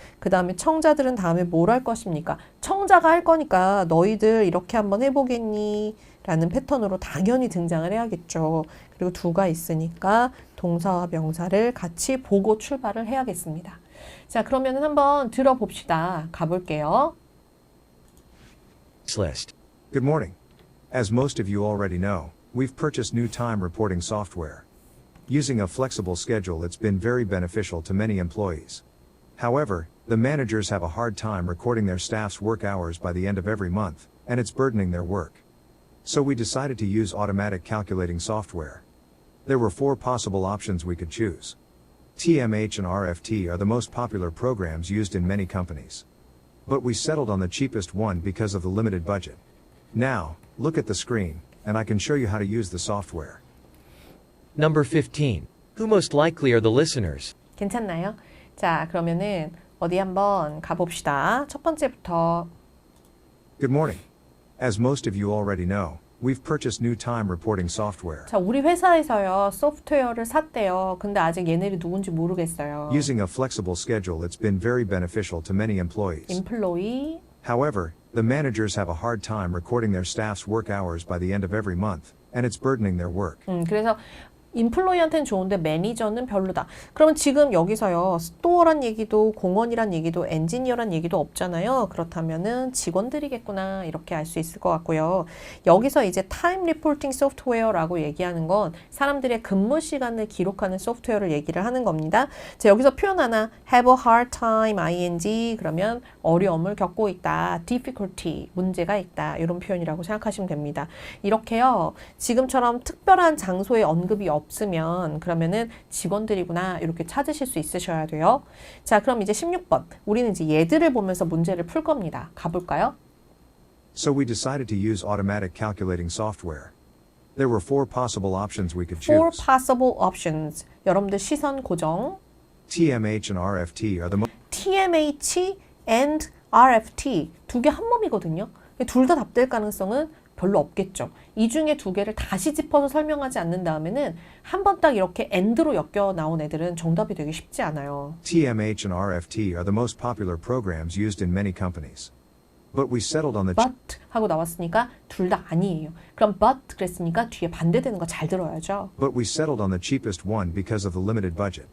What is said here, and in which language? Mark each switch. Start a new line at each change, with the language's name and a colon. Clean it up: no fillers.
Korean: 그 다음에 청자들은 다음에 뭘 할 것입니까? 청자가 할 거니까 너희들 이렇게 한번 해보겠니? 라는 패턴으로 당연히 등장을 해야겠죠. 그리고 두가 있으니까 동사와 명사를 같이 보고 출발을 해야겠습니다. 자, 그러면은 한번 들어봅시다. 가볼게요.
English: List. Good morning. As most of you already know, we've purchased new time reporting software. Using a flexible schedule, it's been very beneficial to many employees. However, the managers have a hard time recording their staff's work hours by the end of every month, and it's burdening their work. So we decided to use automatic calculating software. There were 4 possible options we could choose. TMH and RFT are the most popular programs used in many companies. But we settled on the cheapest one because of the limited budget. Now, look at the screen, and I can show you how to use the software. Number 15. Who most likely are the listeners?
Korean: 괜찮나요? 자, 그러면은 어디 한번 가봅시다. 첫 번째부터.
English: Good morning. As most of you already know, we've purchased new time reporting software.
Korean: 자, 우리 회사에서요, 소프트웨어를 샀대요. 근데 아직 얘네들이 누군지 모르겠어요.
English: Using a flexible schedule, it's been very beneficial to many employees. employee. However, the managers have a hard time recording their staff's work hours by the end of every month, and it's burdening their work.
Korean: 그래서 인플로이한테는 좋은데 매니저는 별로다. 그러면 지금 여기서요. 스토어란 얘기도 공원이란 얘기도 엔지니어란 얘기도 없잖아요. 그렇다면은 직원들이겠구나 이렇게 알 수 있을 것 같고요. 여기서 이제 타임 리포팅 소프트웨어라고 얘기하는 건 사람들의 근무 시간을 기록하는 소프트웨어를 얘기를 하는 겁니다. 자, 여기서 표현 하나
English: have a hard time ing
Korean: 그러면 어려움을 겪고 있다. difficulty 문제가 있다. 이런 표현이라고 생각하시면 됩니다. 이렇게요. 지금처럼 특별한 장소에 언급이 없으면 그러면은 직원들이구나 이렇게 찾으실 수 있으셔야 돼요. 자, 그럼 이제 16번. 우리는 이제 얘들을 보면서 문제를 풀 겁니다. 가볼까요?
English: So we decided to use automatic calculating software. There were 4 possible options we could Four choose. possible options.
Korean: 여러분들 시선 고정.
English: TMH and RFT are the most
Korean: TMH and RFT. 두 개 한 몸이거든요. 둘 다 답될 가능성은 별로 없겠죠. 이 중에 2개를 다시 짚어서 설명하지 않는 다음에는 한 번 딱 이렇게 AND로 엮여 나온 애들은 정답이 되기 쉽지 않아요.
English: TMH and RFT are the most popular programs used in many companies. But we settled on the
Korean: but 하고 나왔으니까 둘 다 아니에요. 그럼 but 그랬으니까 뒤에 반대되는 거 잘 들어야죠.
English: but we settled on the cheapest one because of the limited budget.